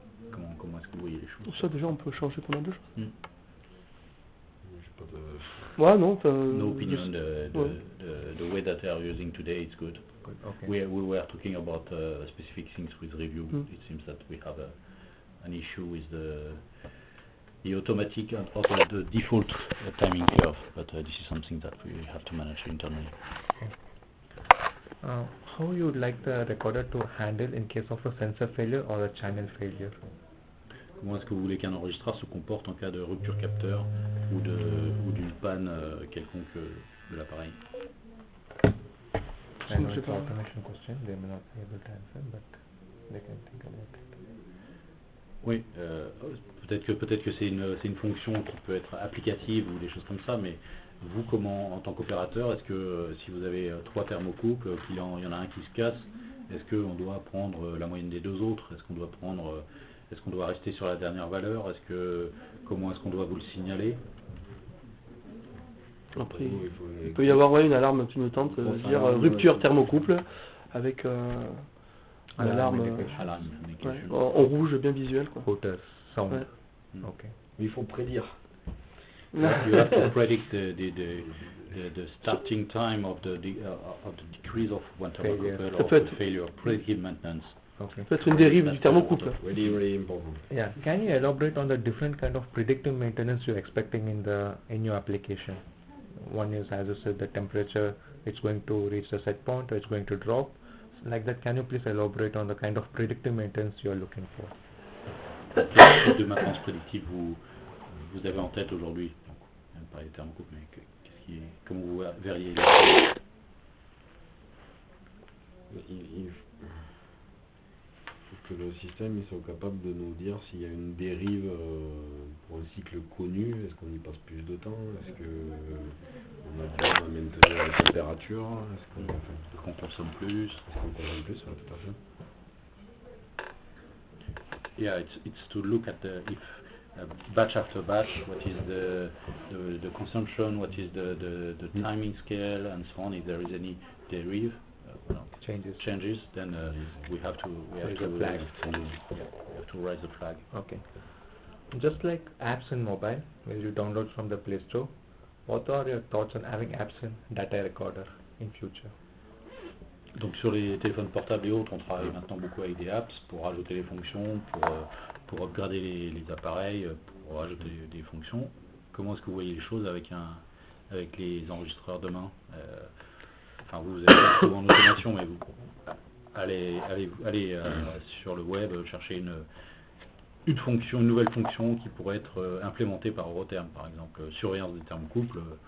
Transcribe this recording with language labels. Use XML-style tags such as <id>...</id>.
<fr>Comment est-ce que vous voyez les choses? Ça, déjà, on peut changer pendant deux choses. J'ai pas de... Ouais, non.</fr> <en>No opinion. The way that they are using today, it's good. Okay. We were talking about specific things with review. It seems that we have an issue with the automatic and also the default timing curve, but this is something that we have to manage internally. How you would like the recorder to handle in case of a sensor failure or a channel failure?</en> <fr>Comment est-ce que vous voulez qu'un enregistreur se comporte en cas de rupture capteur ou d'une panne quelconque de l'appareil?</fr> <en>I know it's an automation question, they may not be able to answer, but they can think about it.</en> <fr>Oui, peut-être que c'est une fonction qui peut être applicative ou des choses comme ça, mais vous, comment, en tant qu'opérateur, est-ce que si vous avez 3 thermocouples, il y en a un qui se casse, est-ce qu'on doit prendre la moyenne des 2 autres? Est-ce qu'on doit rester sur la dernière valeur? Comment est-ce qu'on doit vous le signaler? Après, il peut y avoir une alarme clignotante, dire rupture thermocouple, avec une alarme en rouge bien visuelle.</fr> <en>Outer sound.</en> <fr>Ouais.</fr> <en>Okay.</en> <fr>Mais il faut prédire.</fr> <en>You have to predict the starting time of the decrease of one thermocouple or the failure, predictive maintenance. Okay.</en> <fr>Peut être une dérive du thermocouple.</fr> <en>Really, really important. Yeah. Can you elaborate on the different kind of predictive maintenance you're expecting in your application? One is, as you said, the temperature, it's going to reach the set point or it's going to drop. Like that, can you please elaborate on the kind of predictive maintenance you are looking for?</en> <fr>Quel type de maintenance prédictive vous avez en tête aujourd'hui? On va parler des thermocouples, mais comment vous verriez les choses? Il faut que le système soit capable de nous dire s'il y a une dérive pour un cycle connu. Est-ce qu'on y passe plus de temps? Est-ce qu'on a du mal à maintenir la température? Est-ce qu'on consomme plus? Est-ce qu'on consomme plus? Ouais, tout à fait.</fr> <en>Yeah, it's to look at if batch after batch, what is the consumption, what is the timing scale, and so on. If there is any derive, changes, then we have to raise the flag. Okay. Just like apps in mobile, where you download from the Play Store, what are your thoughts on having apps in data recorder in future?</en> <fr>Donc sur les téléphones portables et autres, on travaille maintenant beaucoup avec des apps pour rajouter les fonctions, pour upgrader les appareils, pour rajouter des fonctions. Comment est-ce que vous voyez les choses avec les enregistreurs demain? Enfin, vous êtes souvent en automation, mais vous allez sur le web chercher une nouvelle fonction qui pourrait être implémentée par Eurotherm, par exemple, surveillance des thermocouples.</fr>